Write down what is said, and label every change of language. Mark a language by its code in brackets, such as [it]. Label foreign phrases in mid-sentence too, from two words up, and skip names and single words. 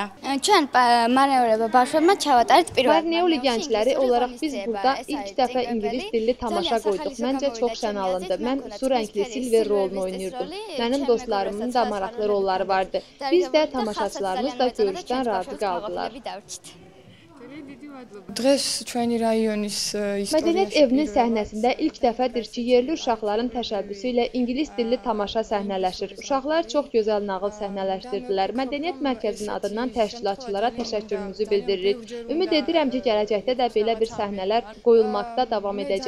[az] Ჩვენ marneul başvurma çavatarət bir Marneuli gəncləri olaraq biz burada ilk dəfə ingilis dilli tamaşa qoyduq. Məncə çox şən alındı. Mən su rəngli Silver rolunu oynayırdım. Mənim dostlarımın da maraqlı rolları vardı. Biz də tamaşaçılarımız da görüşdən razı qaldılar. [ka] დღეს ჩვენი რაიონის [az] Mədəniyyət evinin səhnəsində ilk dəfədir ki, yerli uşaqların təşəbbüsü ilə ingilis dilli tamaşa səhnələşir. Uşaqlar çox gözəl nağıl səhnələşdirdilər. Mədəniyyət mərkəzinin adından təşkilatçılara təşəkkürümüzü bildiririk. Ümid edirəm ki, gələcəkdə də belə bir səhnələr qoyulmaqda davam edəcək.